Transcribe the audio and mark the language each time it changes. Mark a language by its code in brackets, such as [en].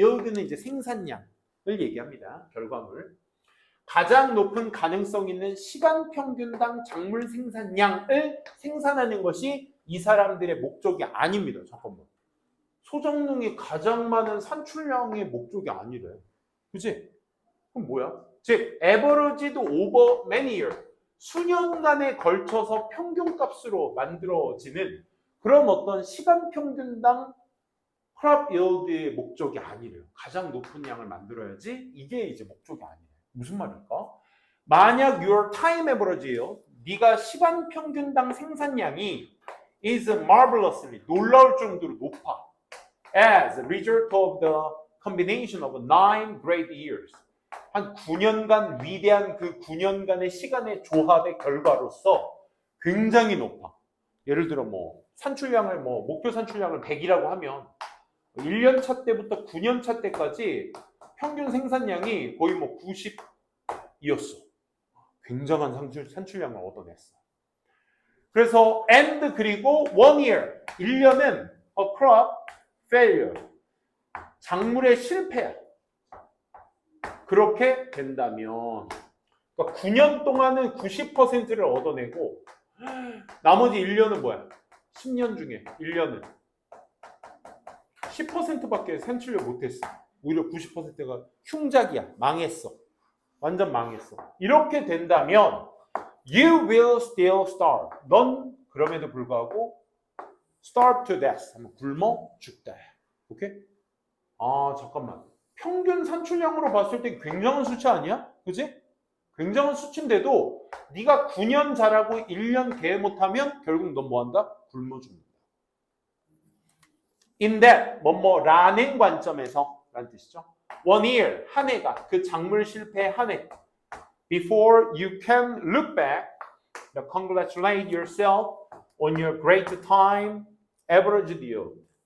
[ko] yield는 이제 생산량을 얘기합니다. 결과물. 가장 높은 가능성 있는 시간 평균당 작물 생산량을 생산하는 것이 이 사람들의 목적이 아닙니다. 잠깐만. 소작농이 가장 많은 산출량의 목적이 아니래. 그치? 그럼 뭐야? [en] 즉, averaged over many years. [ko] 수년간에 걸쳐서 평균값으로 만들어지는 그런 어떤 시간 평균당 crop yield의 목적이 아니래요. 가장 높은 양을 만들어야지 이게 이제 목적이 아니래요. 무슨 말일까? 만약 [en] your time average [ko] 예요. 네가 시간 평균당 생산량이 [en] is marvelously [ko] 놀라울 정도로 높아. [en] As a result of the combination of 9 great years. [ko] 한 9년간 위대한 그 9년간의 시간의 조합의 결과로서 굉장히 높아. 예를 들어 뭐 산출량을 뭐 목표 산출량을 100이라고 하면 1년 차 때부터 9년 차 때까지 평균 생산량이 거의 뭐 90이었어. 굉장한 산출량을 얻어냈어. 그래서 and 그리고 1year 1년은 [en] a crop failure [ko] 작물의 실패야. 그렇게 된다면 그러니까 9년 동안은 90%를 얻어내고 나머지 1년은 뭐야? 10년 중에 1년은 10%밖에 산출을 못했어. 오히려 90%가 흉작이야. 망했어. 완전 망했어. 이렇게 된다면 [en] You will still starve. [ko] 넌 그럼에도 불구하고 [en] starve to death. [ko] 하면 굶어 죽다. 오케이? 아 잠깐만. 평균 산출량으로 봤을 때 굉장한 수치 아니야? 그지? 굉장한 수치인데도 네가 9년 자라고 1년 개 못하면 결국 넌 뭐한다? 굶어 죽는다. [en] In that [ko] 뭐뭐라는 관점에서 라는 뜻이죠. 1year 한 해가 그 작물 실패 한 해. [en] Before you can look back, congratulate yourself on your great time, average yield.